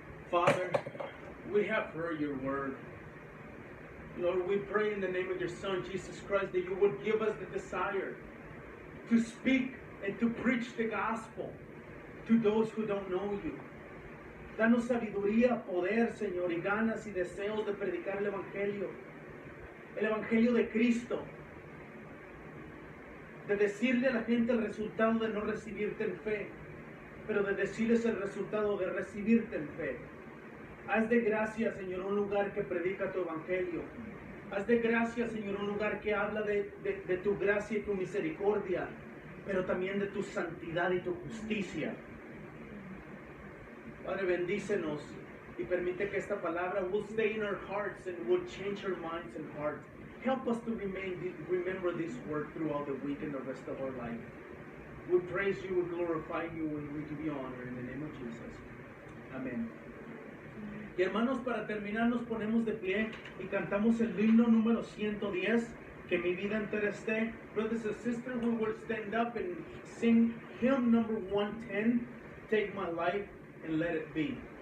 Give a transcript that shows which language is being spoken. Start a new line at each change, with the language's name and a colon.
English: Father, we have heard your word. Lord, we pray in the name of your Son, Jesus Christ, that you would give us the desire to speak and to preach the gospel to those who don't know you.
Spanish: Danos sabiduría, poder, Señor, y ganas y deseos de predicar el Evangelio de Cristo, de decirle a la gente el resultado de no recibirte en fe, pero de decirles el resultado de recibirte en fe. Haz de gracia, Señor, un lugar que predica tu Evangelio. Haz de gracia, Señor, un lugar que habla de tu gracia y tu misericordia, pero también de tu santidad y tu justicia. Padre, bendícenos y permite que esta palabra
English: will stay in our hearts and will change our minds and hearts. Help us to remember this word throughout the week and the rest of our life. We praise you, we glorify you, and we give you honor in the name of Jesus.
Spanish: Amén. Y hermanos, para terminar nos ponemos de pie y cantamos el himno número 110, que mi vida entera esté.
English: Brothers and sisters, we will stand up and sing hymn number 110, Take My Life and Let It Be.